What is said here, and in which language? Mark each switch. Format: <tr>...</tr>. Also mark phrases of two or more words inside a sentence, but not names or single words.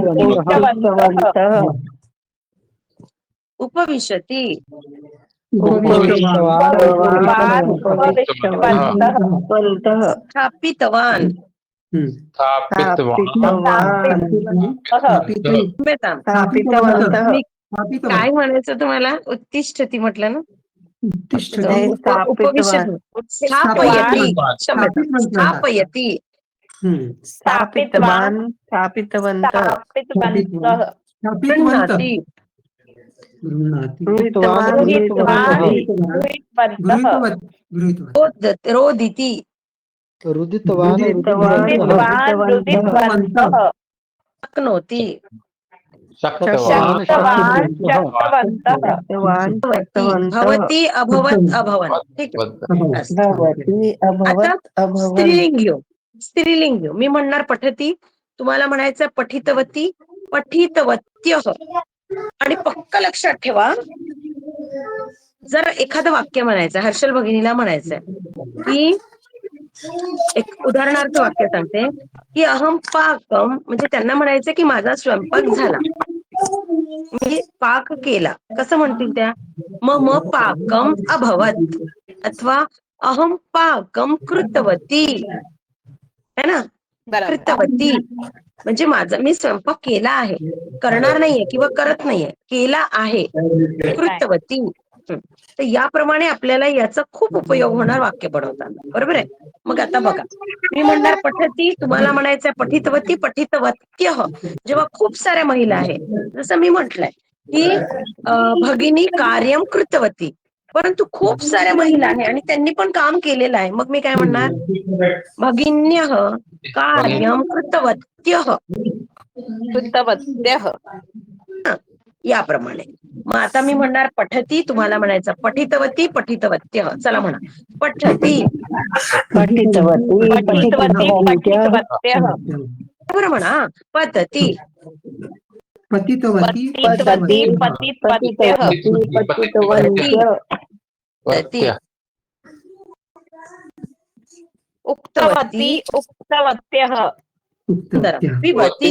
<sa>दत्तवन्तः उपविशति. स्थापितवान. स्थापितवन्तः</sa> <mr>मी काय म्हणायचं तुम्हाला, उत्तिष्ठती म्हटलं ना.</mr> <sa>उत्तिष्ठति</sa> <mr>नाही,</mr> <sa>उपविशतु स्थापयति. स्थापयति क्षम्यतां स्थापयति स्थापितवान् स्थापितवन्तः स्थापितवन्तः स्थापितवन्तः गृह्णाति गृह्णाति गृहीतवान् गृहीतवान् गृहीतवन्तः गृहीतवन्तः गृहीतवान् रोदिति रुदितवान् रुदितवान् रुदितवन्तः शक्नोति शक्तवान् शक्तवान् शक्तवन्तः शक्तवान् भवति शक्तवन्तः भवति अभवत् अभवन्</sa> <mr>ठीक आहे.</mr> <sa>अस्तु. भवति</sa> <mr>आता</mr> <sa>अभवत् अभवन्</sa> <mr>स्त्रीलिंग घेऊ. मी म्हणणार पठती, तुम्हाला म्हणायचं</mr> <sa>पठितवती पठितवत्यः.</sa> <mr>आणि पक्क लक्षात ठेवा, जर एखादं वाक्य म्हणायचं, हर्षल भगिनीला म्हणायचंय की एक उदाहरणार्थ वाक्य सांगते की</mr> <sa>अहम पाकम,</sa> <mr>म्हणजे त्यांना म्हणायचं की माझा स्वयंपाक झाला, मी पाक केला. कसं म्हणतील त्या?</mr> <sa>मम पाकम अभवत, अथवा अहम पाकम कृतवती,</sa> <hi>है ना.</hi> <mr>कृतवती म्हणजे माझा मी स्वयंपाक केला आहे, करणार नाहीये किंवा करत नाहीये, केला आहे.</mr> <sa>कृतवती.</sa> <mr>तर याप्रमाणे आपल्याला याचा खूप उपयोग होणार वाक्य बनवताना, बरोबर आहे. मग आता बघा, मी म्हणणार पठती, तुम्हाला म्हणायचं</mr> <sa>पठितवती पठितवत्यः.</sa> <mr>जेव्हा खूप साऱ्या महिला आहे, जसं मी म्हटलंय की</mr> <sa>भगिनी कार्यम कृतवती,</sa> <mr>परंतु खूप साऱ्या महिला आहे आणि त्यांनी पण काम केलेलं आहे, मग मी काय म्हणणार?</mr> <sa>भगिन्यः कार्यम कृतवत्यः. कृतवत्यः</sa> <mr>याप्रमाणे. मग आता मी म्हणणार पठती, तुम्हाला म्हणायचं</mr> <sa>पठितवती पठितवत्यः.</sa> <mr>चला म्हणा,</mr> <sa>पठती. पठितवती पठितवती पठितवत्यः</sa> <mr>बरं म्हणा,</mr> <sa>पतती. पतितवती पतितवती पतितवत्यः पतितवन्त्यः पतती. उक्तवती उक्तवत्यः पिबती.</sa>